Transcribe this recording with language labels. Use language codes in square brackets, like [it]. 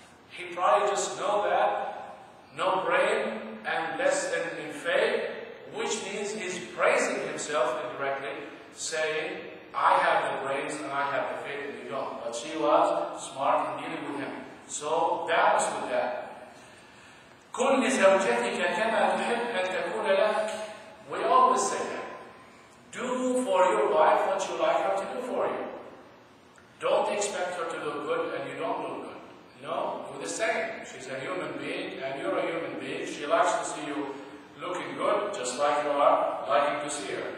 [en] He probably just knows that no brain and less in faith, which means he's praising himself indirectly, saying, "I have the brains and I have the faith and you don't." But she was smart in dealing with him. So balance with that. [ar] كن لزوجتك كما تحب أن تكون لك. [en] We always say that. Do for your wife what you like her to do for you. Don't expect her to look good and you don't look good. No, do the same. She's a human being and you're a human being. She likes to see you looking good, just like you are liking to see her.